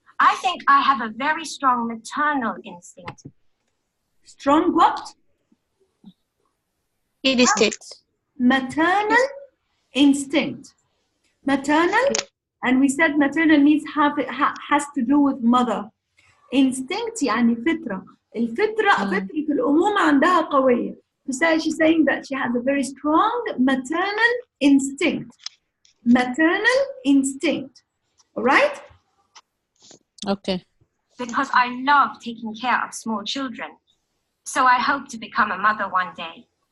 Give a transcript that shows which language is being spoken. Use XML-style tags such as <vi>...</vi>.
<en>I think I have a very strong maternal instinct. Strong what? Instinct. Maternal instinct. Maternal, and we said maternal means has to do with mother.</en> <ar>Instinct يعني فطرة. الفطرة فطرة الأمومة عندها قوية.</ar> <en>She's saying that she has a very strong maternal instinct. Maternal instinct. All right? Okay. Because I love taking care of small children. So I hope to become a mother one day.</en>